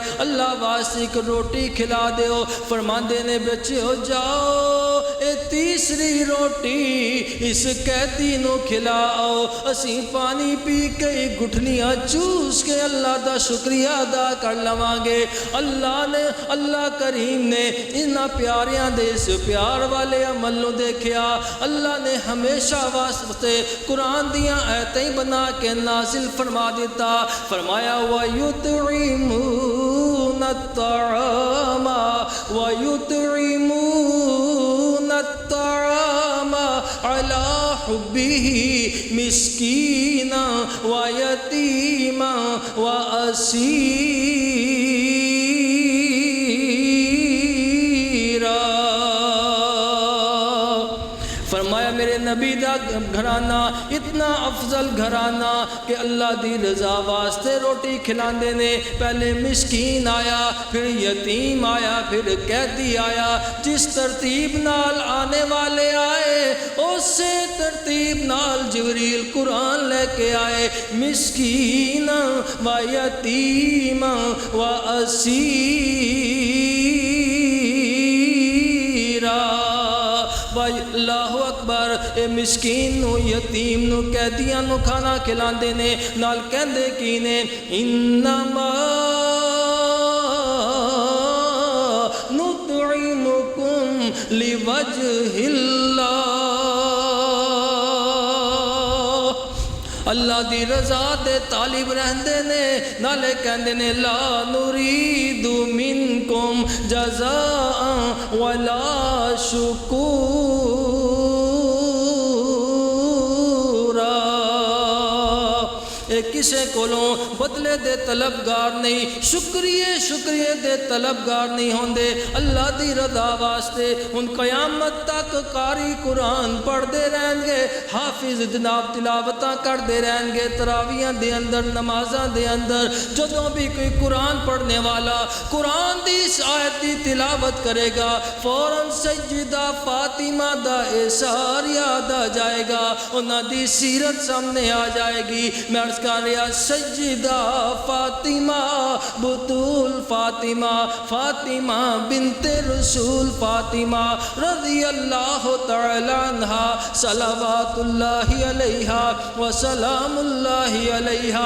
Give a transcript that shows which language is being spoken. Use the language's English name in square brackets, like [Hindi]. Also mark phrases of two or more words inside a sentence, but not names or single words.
[Punjabi] اللہ واسطے ایک روٹی کھلا دیو. فرماندے نے بچے جاؤ اے تیسری روٹی اس قیدی نو کھلا آؤ اسی پانی پی کے گٹھلیاں چوس کے اللہ دا شکریہ ادا کر لوانگے. اللہ کریم نے انہاں پیاریاں دے اس پیار والے عمل نو دیکھیا. اللہ نے ہمیشہ واسطے قرآن دیاں آیتیں بنا کے نازل فرما دیتا. [Arabic] فرمایا وَيُطْعِمُونَ الطَّعَامَ وَيُطْعِمُونَ الطَّعَامَ عَلَى حُبِّهِ مِسْكِينًا وَيَتِيمًا وَأَسِيرًا. [Punjabi] فرمایا میرے نبی دا گھرانہ اتنا افضل گھرانہ کہ اللہ دی رضا واسطے روٹی کھلاندے نے. پہلے مسکین آیا پھر یتیم آیا پھر قیدی آیا. جس ترتیب نال آنے والے آئے اسی ترتیب نال جبریل قرآن لے کے آئے. [Arabic] مسکین و یتیم و اسیرا. اللہ اکبر. [Punjabi] اے مسکین نو یتیم نو قیدیاں نو کھانا کھلاندے نے نال کہندے کی نے [Arabic] انما نطعمکم لوجہ اللہ. [Punjabi] اللہ دی رضا دے طالب رہندے نے نالے کہندے نے [Arabic] لا نرید منکم جزاء ولا شکورا. [Punjabi] کسے کولوں بدلے دے طلبگار نہیں شکریہ دے طلبگار نہیں ہوندے. اللہ دی رضا واسطے ان قیامت تک قاری قرآن پڑھ دے رہن گے حافظ جناب تلاوتاں کر دے رہن گے تراویاں دے اندر نمازاں دے اندر. جدوں بھی کوئی قرآن پڑھنے والا قرآن دی اس آیت دی تلاوت کرے گا فوراً سیدہ فاطمہ دا احسار یاد آ جائے گا انہاں دی سیرت سامنے آ جائے گی. میں عرض کر رہا سیدہ فاطمہ بطول فاطمہ بنت رسول فاطمہ رضی اللہ تعالی عنہا صلوات اللہ علیہا وسلام اللہ علیہا.